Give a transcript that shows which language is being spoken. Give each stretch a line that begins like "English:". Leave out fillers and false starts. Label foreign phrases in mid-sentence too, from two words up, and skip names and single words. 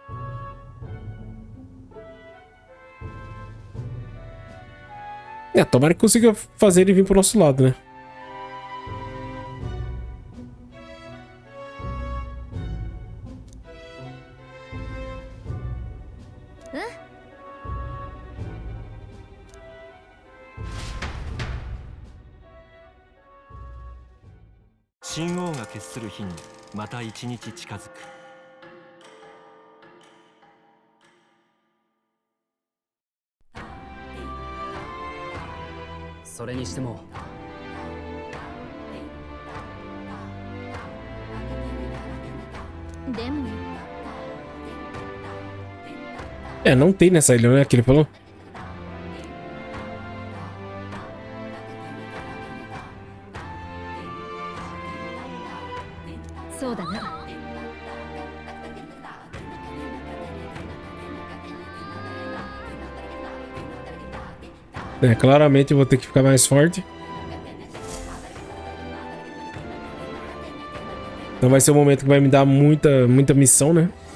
Portuguese: Tomara que consiga fazer ele vir pro nosso lado, né? Hã?
Japanese: 神王が決する日にまた一日近づく。それにしてもでも
Portuguese: não tem nessa ilha, né? Que ele falou.
Japanese: そうだな。
Portuguese: Claramente eu vou ter que ficar mais forte. Então vai ser um momento que vai me dar muita missão, né?